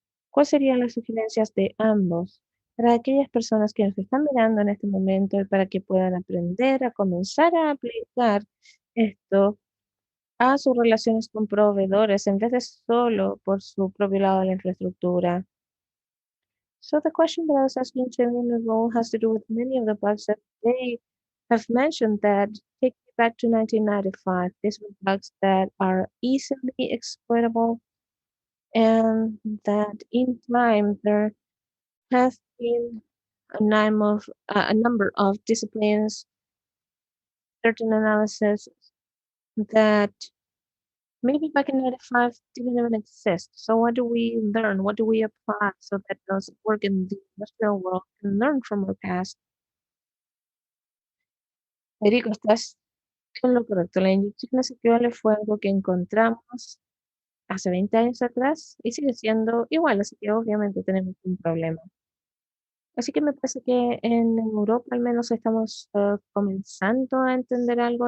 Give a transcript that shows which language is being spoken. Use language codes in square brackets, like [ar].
[es] ¿Cuáles serían las sugerencias de ambos para aquellas personas que nos están mirando en este momento y para que puedan aprender a comenzar a aplicar esto a sus relaciones con proveedores en vez de solo por su propio lado de la infraestructura? [en] So the question that I was asking Jillian and Roll has to do with many of the bugs that they have mentioned that take me back to 1995. These were bugs that are easily exploitable and that in time there has been a number of disciplines, certain analysis that maybe back in 95 didn't even exist. So what do we learn? What do we apply so that those that work in the industrial world can learn from our past? [es] Federico, estás en lo correcto. La inyección SQL fue algo que encontramos hace 20 años atrás y sigue siendo igual, así que obviamente tenemos un problema. Así que me parece que en Europa al menos estamos comenzando a entender algo.